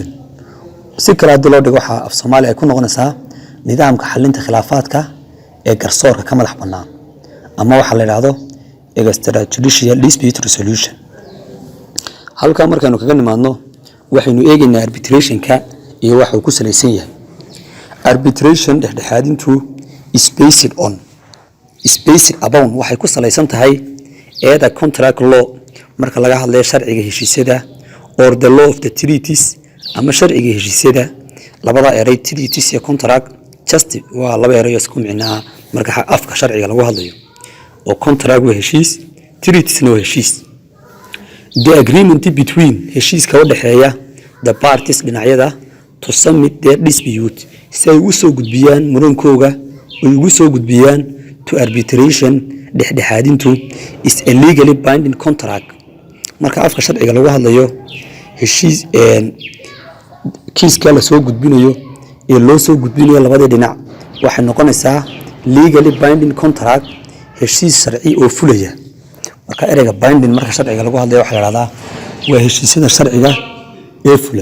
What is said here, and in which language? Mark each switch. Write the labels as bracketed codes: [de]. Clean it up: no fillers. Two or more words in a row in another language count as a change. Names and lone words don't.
[so] si kale hadii loo dhigo waxa af Soomaali ay ku noqonaysaa nidaamka xalinta khilaafaadka ee garsoorka ka madax bannaan ama waxa la yiraahdo [en] extrajudicial dispute resolution. [so] halka markaanu kaga nimaadno waxaynu eegaynaa arbitrationka iyo waxa uu ku salaysan yahay. arbitration dhexdhexaadintu [en] is based upon [so] waxay ku salaysan tahay eeda [en] contract law [so] marka laga hadlayo sharciga heshiisyada [en] or the law of the treaties [so] ama sharciga heshiisyada. labada eray treaties iyo contract just waa laba eray isku micnaa marka afka sharciga lagu hadlayo oo contract waa heshiis treaties waa heshiis. [en] the agreement between [so] heshiiska u dhaxeeya [en] the parties dhinacyada to submit their dispute [so] si ay u soo gudbiyaan murankooga oo ugu soo gudbiyaan [en] to arbitration dhexdhexaadintu is a legally binding contract. [so] marka afka sharciga lagu hadlayo heshiis kiiska la soo gudbinayo ee loo soo gudbinayo labada dhinac waxay noqonaysaa [en] legally binding contract [so] heshiis sharci oo fulaya. marka ereyga binding marka sharciga lagu hadlayo waxa la yiraahdaa waa heshiisyada sharciga ee fula.